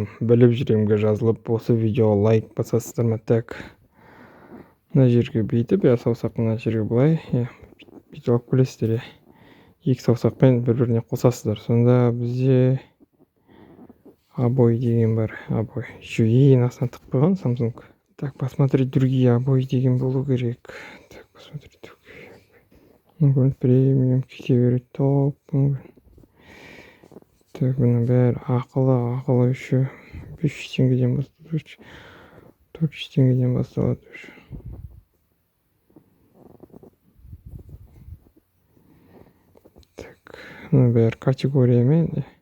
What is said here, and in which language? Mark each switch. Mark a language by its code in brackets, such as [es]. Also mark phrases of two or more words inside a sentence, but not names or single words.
[kk] Bilib jirimge жазылып, осы видеоға лайк басасыздар ма? Так. Мына жерге бүйтіп, саусақ мына жерге былай, бүйтіп алып келесіздер. Екі саусақпен бір-біріне қосасыздар. Сонда бізде обои деген бар. Обои. Еще ең астына тығып қойған Samsung. Так, [ru] посмотреть другие обои [kk] деген болу керек. [ru] Так, посмотреть другие. [kk] Мүмкін премиум кете береді. Топ. Так, бұның бәрі ақылы еще 500 теңгеден басталады. 400 теңгеден басталады. Так, бұның бәрі категориямен.